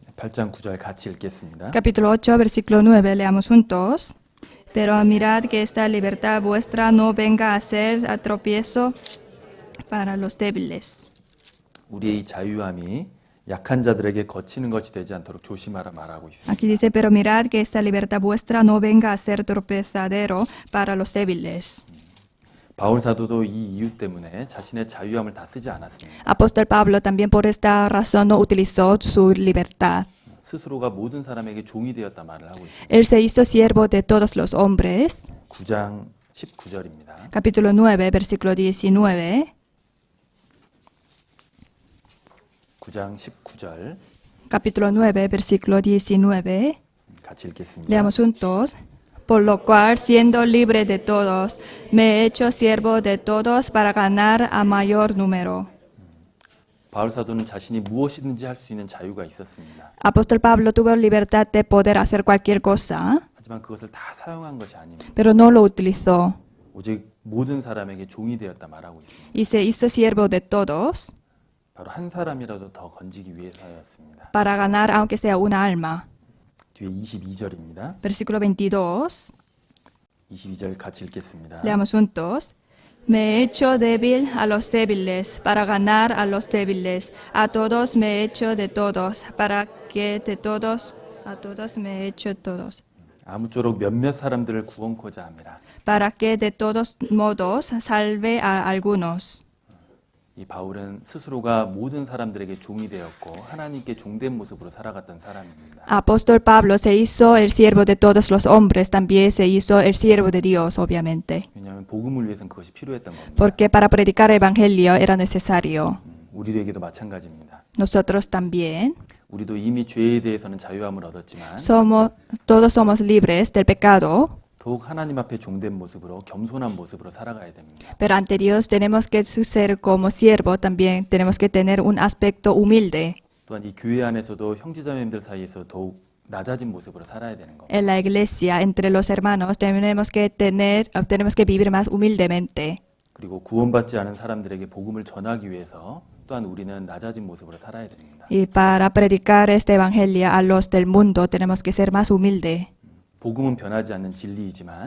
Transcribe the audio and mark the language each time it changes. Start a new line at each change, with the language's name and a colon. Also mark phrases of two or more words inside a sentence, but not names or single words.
Korean: 8장 9절 같이 읽겠습니다.
Spanish: Capítulo 8, versículo 9, leamos juntos. Pero mirad que esta libertad vuestra no venga a ser a tropiezo para los débiles.
Korean: 우리의 이 자유함이 약한 자들에게 거치는 것이 되지 않도록 조심하라 말하고 있습니다.
Spanish: Aquí dice, pero mirad que esta libertad vuestra no venga a ser tropezadero para los débiles.
Korean: 바울 사도도 이 이유 때문에 자신의 자유함을 다 쓰지 않았습니다.
Spanish: Apóstol Pablo también por esta razón no utilizó su libertad.
Korean: 스스로가 모든 사람에게 종이 되었다 말을 하고 있습니다.
Spanish: Él se hizo siervo de todos los hombres.
Korean: 9장 19절입니다.
Spanish: Capítulo 9, versículo 19.
Korean: 9장 19절
Spanish: Capítulo 9, versículo 19.
Korean: 같이 읽겠습니다.
Spanish: Leamos juntos. Por lo cual, siendo libre de todos, me he hecho siervo de todos para ganar a mayor número.
Korean: 바울 사도는 자신이 무엇이든지 할 수 있는 자유가 있었습니다.
Spanish: Apóstol Pablo tuvo libertad de poder hacer cualquier cosa,
Korean: 하지만 그것을 다 사용한 것이 아닙니다.
Spanish: pero no lo utilizó
Korean: 오직 모든 사람에게 종이 되었다 말하고 있습니다.
Spanish: y se hizo siervo de todos
Korean: 바로 한 사람이라도 더 건지기 위해서였습니다.
Spanish: para ganar aunque sea una alma.
Korean: 뒤에 22절입니다.
Spanish: Versículo 22.
Korean: 22절 같이 읽겠습니다.
Spanish: Leamos juntos. Me he hecho débil a los débiles para ganar a los débiles. A todos me he hecho de todos para que de todos a todos me he hecho todos.
Korean: 아무쪼록 몇몇 사람들을 구원코자 함이라.
Spanish: Para que de todos modos salve a algunos.
Korean: 이 바울은 스스로가 모든 사람들에게 종이 되었고 하나님께 종된 모습으로 살아갔던 사람입니다.
Spanish: Apóstol Pablo se hizo el siervo de todos los hombres, también se hizo el siervo de Dios, obviamente.
Korean: 왜냐하면 복음을 위해서는 그것이 필요했던 겁니다.
Spanish: Porque para predicar el evangelio era necesario.
Korean: 우리에게도 마찬가지입니다.
Spanish: Nosotros también
Korean: 우리도 이미 죄에 대해서는 자유함을 얻었지만
Spanish: todos somos libres del pecado.
Korean: 더욱 하나님 앞에 종된 모습으로 겸손한 모습으로 살아가야 됩니다.
Spanish: Pero ante Dios tenemos que ser como siervo, también tenemos que tener un aspecto humilde.
Korean: 또한 이 교회 안에서도 형제자매님들 사이에서 더욱 낮아진 모습으로 살아야 되는 겁니다.
Spanish: En la iglesia, entre los hermanos, tenemos que vivir más humildemente.
Korean: 그리고 구원받지 않은 사람들에게 복음을 전하기 위해서 또한 우리는 낮아진 모습으로 살아야 됩니다.
Spanish: Y para predicar este evangelio a los del mundo tenemos que ser más humilde.
Korean: 복음은 변하지 않는 진리이지만